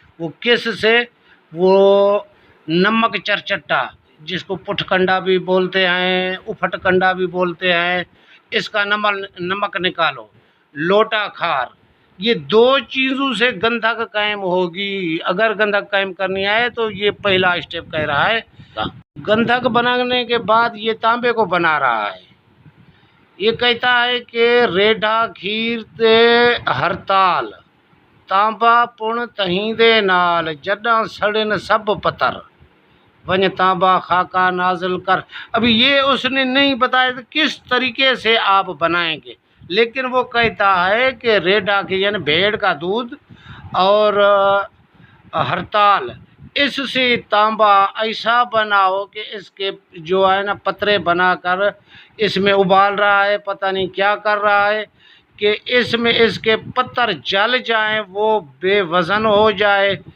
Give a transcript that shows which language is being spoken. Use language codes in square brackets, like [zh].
[ur] وہ کس سے؟ وہ نمک چرچٹا، جس کو پٹھ کنڈا بھی بولتے ہیں، افٹ کنڈا بھی بولتے ہیں، اس کا نمک نکالو. لوٹا کھار، یہ دو چیزوں سے گندھک قائم ہوگی. اگر گندھک قائم کرنی ہے تو یہ پہلا اسٹیپ کہہ رہا ہے. گندھک بنانے کے بعد یہ تانبے کو بنا رہا ہے. [pa] یہ کہتا ہے کہ ریڈھا کھیر تے ہرتال، تانبا پن تہیں دے نال، جڈاں سڑن سب پتر، ونج تانبا خاکا نازل کر. [ur] ابھی یہ اس نے نہیں بتایا کہ کس طریقے سے آپ بنائیں گے، لیکن وہ کہتا ہے کہ ریڈھا کی یعنی بھیڑ کا دودھ اور ہرتال، اس سے تانبا ایسا بناؤ کہ اس کے جو ہے نا پترے بنا کر اس میں ابال رہا ہے، پتہ نہیں کیا کر رہا ہے، کہ اس میں اس کے پتر جل جائیں، وہ بے وزن ہو جائے.